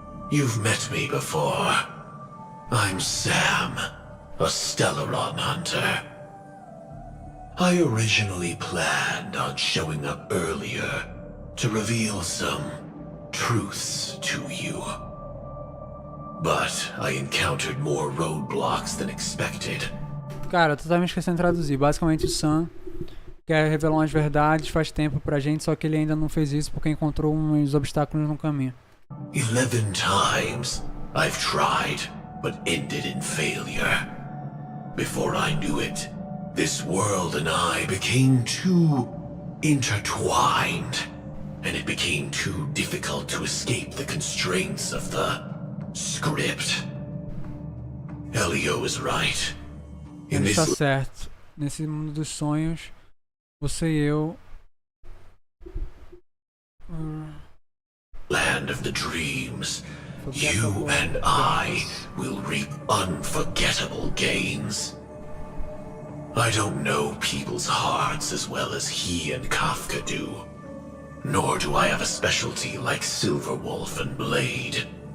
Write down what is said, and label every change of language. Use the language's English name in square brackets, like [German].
[English] You've met me before. I'm Sam, a Stellaron hunter. I originally planned on showing up earlier to reveal some truths to you. But I encountered more roadblocks than expected. [Portuguese] Cara, totalmente esquecendo de traduzir. Basicamente o Sam quer revelar umas verdades faz tempo pra gente, só que ele ainda não fez isso porque encontrou uns obstáculos no caminho. 11 times I've tried, but ended in failure. Before I knew it, this world and I became too intertwined, and it became too difficult to escape the constraints of the script. [English] Elio is right. [Portuguese] Ele está certo. Nesse mundo dos sonhos, você e eu... [English] Land of the dreams, you and I will reap unforgettable gains. I don't know people's hearts as well as he and Kafka do. Nor do I have a specialty like Silverwolf and Blade.